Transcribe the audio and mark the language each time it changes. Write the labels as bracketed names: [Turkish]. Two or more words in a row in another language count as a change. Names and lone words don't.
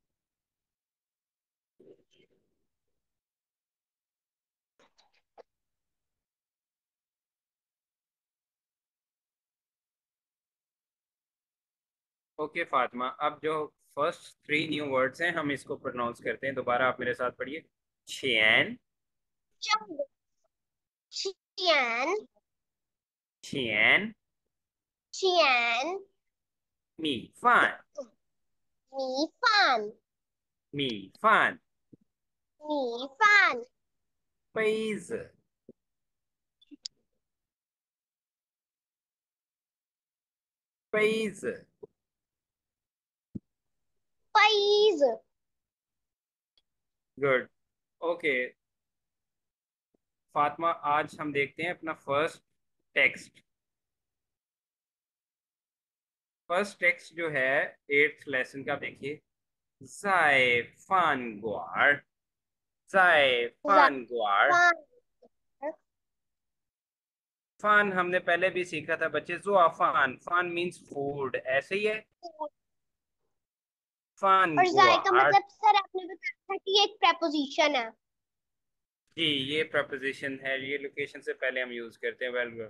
[Hindi] ओके फातिमा, अब जो [English] first three new words [Hindi] हैं हम इसको प्रोनाउंस करते हैं, दोबारा आप मेरे साथ पढ़िए। [Chinese] छियन, चंग। छियान। छियन, छियान। 米饭, 米饭. 米饭. 米饭. 杯子，杯子。 पैज। [English] गुड। [Hindi] ओके फातिमा, आज हम देखते हैं अपना [English] first text. first text [Hindi] जो है [English] eighth lesson [Hindi] का, देखिए। [Chinese] 在饭馆在饭馆 फान। फान हमने पहले भी सीखा था बच्चे, जो फान, फान [English] means food, [Chinese] ऐसे ही है। फान [Hindi] और जाय का [Chinese] गुआर, [Hindi] मतलब सर आपने बताया था कि एक preposition है। जी ये प्रपोजिशन है, ये लोकेशन से पहले हम यूज करते हैं, [English] well good.